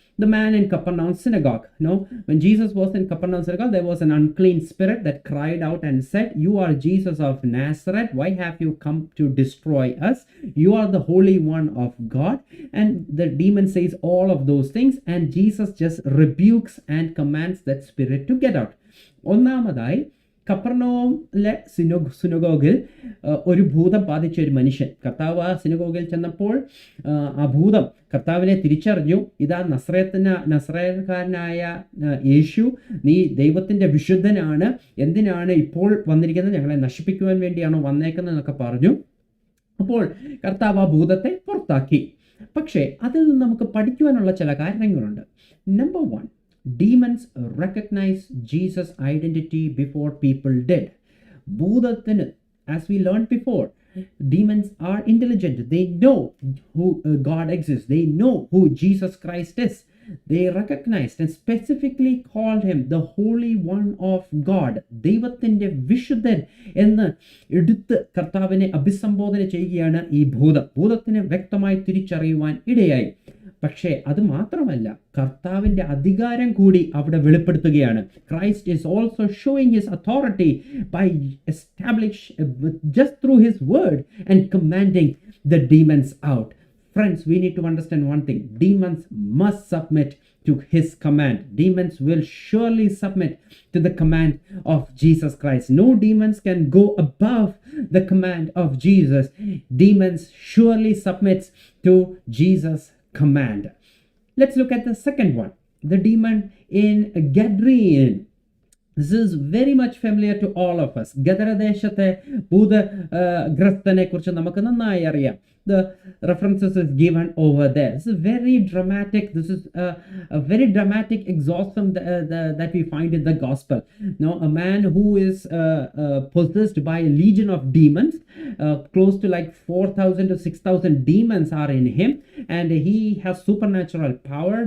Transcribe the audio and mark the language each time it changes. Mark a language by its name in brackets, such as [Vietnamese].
[English] The man in Capernaum synagogue. When Jesus was in Capernaum synagogue, there was an unclean spirit that cried out and said, "You are Jesus of Nazareth. Why have you come to destroy us? You are the Holy One of God." And the demon says all of those things, and Jesus just rebukes and commands that spirit to get out. [Malayalam] ഒന്നാമതായി, കപ്പർനൗമിലെ സിനഗോഗിൽ ഒരു ഭൂതം ബാധിച്ച ഒരു മനുഷ്യൻ, കർത്താവ് ആ സിനഗോഗിൽ ചെന്നപ്പോൾ ആ ഭൂതം കർത്താവിനെ തിരിച്ചറിഞ്ഞു. ഇതാ നസ്രയക്കാരനായ യേശു, നീ ദൈവത്തിൻ്റെ വിശുദ്ധനാണ്, എന്തിനാണ് ഇപ്പോൾ വന്നിരിക്കുന്നത്? ഞങ്ങളെ നശിപ്പിക്കുവാൻ വേണ്ടിയാണോ വന്നേക്കുന്നത് എന്നൊക്കെ പറഞ്ഞു. അപ്പോൾ കർത്താവ് ആ ഭൂതത്തെ പുറത്താക്കി. പക്ഷേ അതിൽ നിന്ന് നമുക്ക് പഠിക്കുവാനുള്ള ചില കാര്യങ്ങളുണ്ട്. [English] Number 1, demons recognize Jesus' identity before people did. ഭൂതത്തിന്, as we learned before, demons are intelligent. They know who God exists. They know who Jesus Christ is. They recognized and specifically called him the Holy One of God. [Malayalam] ദൈവത്തിൻ്റെ വിശുദ്ധൻ എന്ന് എടുത്ത് കർത്താവിനെ അഭിസംബോധന ചെയ്യുകയാണ് ഈ ഭൂതത്തിന് വ്യക്തമായി തിരിച്ചറിയുവാൻ ഇടയായി. പക്ഷേ അത് മാത്രമല്ല, കർത്താവിൻ്റെ അധികാരം കൂടി അവിടെ വെളിപ്പെടുത്തുകയാണ്. [English] Christ is also showing his authority by establish just through his word and commanding the demons out. Friends, we need to understand one thing: demons must submit to his command. Demons will surely submit to the command of Jesus Christ. No demons can go above the command of Jesus. Demons surely submits to Jesus' command. Let's look at the second one, the demon in Gadarene. This is very much familiar to all of us. [Malayalam] ഗദരദേശത്തെ ഭൂതഗ്രസ്തനെ കുറിച്ച് നമുക്ക് നന്നായി അറിയാം. [English] The references is given over there. This is very dramatic. This is a very dramatic exorcism that we find in the gospel. Now, a man who is possessed by a legion of demons, close to like 4,000 to 6,000 demons are in him, and he has supernatural power.